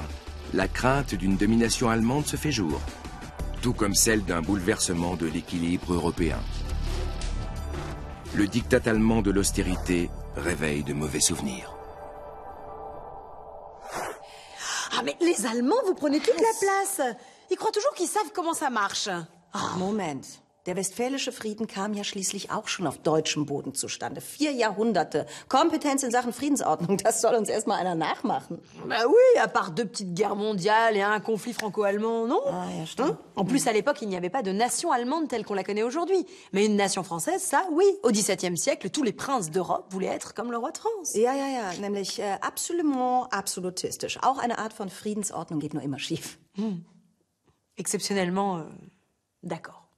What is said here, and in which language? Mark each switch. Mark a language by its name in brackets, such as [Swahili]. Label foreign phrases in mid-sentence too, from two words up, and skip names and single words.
[French] La crainte d'une domination allemande se fait jour, tout comme celle d'un bouleversement de l'équilibre européen. Le diktat allemand de l'austérité réveille de mauvais souvenirs. Ah mais les Allemands, vous prenez toute la place. Ils croient toujours qu'ils savent comment ça marche. [German] Moment. Der Westfälische Frieden kam ja schließlich auch schon auf deutschem Boden zustande. 4 Jahrhunderte. Kompetenz in Sachen Friedensordnung, das soll uns erstmal einer nachmachen. [French] Bah oui, à part 2 petites guerres mondiales et un conflit franco-allemand, non? [German] Ah, ja, stimmt. [French] En plus, à l'époque, il n'y avait pas de nation allemande telle qu'on la connaît aujourd'hui. Mais une nation française, ça, oui. Au XVIIe siècle, tous les princes d'Europe voulaient être comme le roi de France. [German] Ja, nämlich absolument absolutistisch. Auch eine Art von Friedensordnung geht nur immer schief. [French] Exceptionnellement, d'accord.